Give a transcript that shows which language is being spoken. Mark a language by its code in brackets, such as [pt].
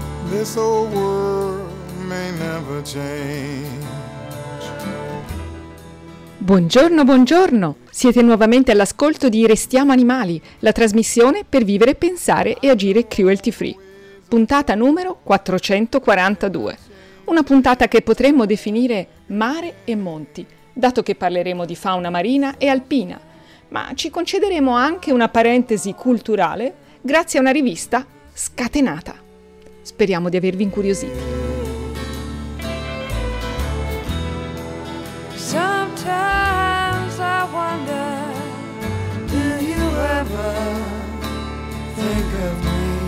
[en] This old world may never change. [it] Buongiorno, buongiorno! Siete nuovamente all'ascolto di Restiamo Animali, la trasmissione per vivere, pensare e agire [en] cruelty free. [it] Puntata numero 442. Una puntata che potremmo definire mare e monti, dato che parleremo di fauna marina e alpina, ma ci concederemo anche una parentesi culturale grazie a una rivista scatenata. Speriamo di avervi incuriositi. [en] Sometimes I wonder, do you ever think of me?